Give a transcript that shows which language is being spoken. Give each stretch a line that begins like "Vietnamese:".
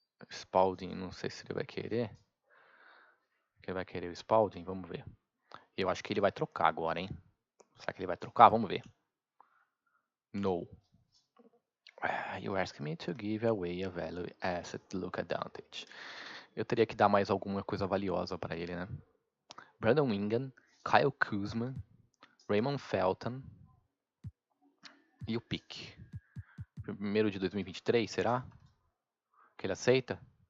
Portuguese: Spalding, não sei se ele vai querer. Ele vai querer o Spalding? Vamos ver. Eu acho que ele vai trocar agora, hein? Será que ele vai trocar? Vamos ver. No.
English: You asked me to give away a value asset Luka Doncic.
Portuguese: Eu teria que dar mais alguma coisa valiosa para ele, né? Brandon Ingram, Kyle Kuzma, Raymond Felton e o pick. Primeiro de 2023, será? Que ele aceita?